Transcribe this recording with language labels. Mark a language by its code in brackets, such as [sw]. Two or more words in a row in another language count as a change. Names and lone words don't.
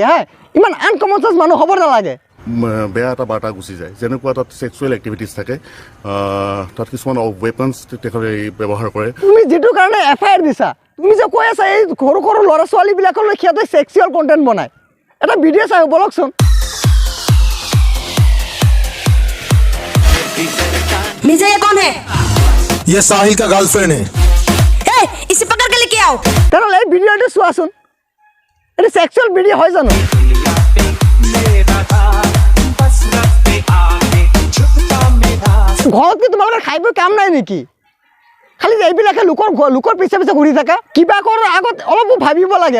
[as] হা, ইমান [en] uncommon chance [as] মানুহ হ'ব নালাগে। বেয়া এটা বাৰ্তা গুচি যায়, যেনেকুৱা তাত [en] sexual activities [as] থাকে, তাত কিছুমান ৱেপনছ তেখেতে ব্যৱহাৰ কৰে। তুমি যিটো কাৰণে FIR দিছা, তুমি যে কৈ আছা এই সৰু সৰু ল'ৰা ছোৱালীবিলাকলৈ সিহঁতে [en] sexual content [as] বনায়, এটা ভিডিঅ' চাই বলকচোন। [hi] मिर्जा, ये कौन है? ये साहिल का गर्लफ्रेंड है। ए, इसे पकड़ के लेके आओ। [as] তেনেহ'লে এই ভিডিঅ'টো চোৱাচোন, এইটো [en] sexual video' [as] হয় জানো? ঘৰত কি তোমালোকে খাই বৈ কাম নাই নেকি? খালি এইবিলাকে লোকৰ পিছে পিছে ঘূৰি থাকা। কিবা কৰাৰ আগত অলপো ভাবিব লাগে।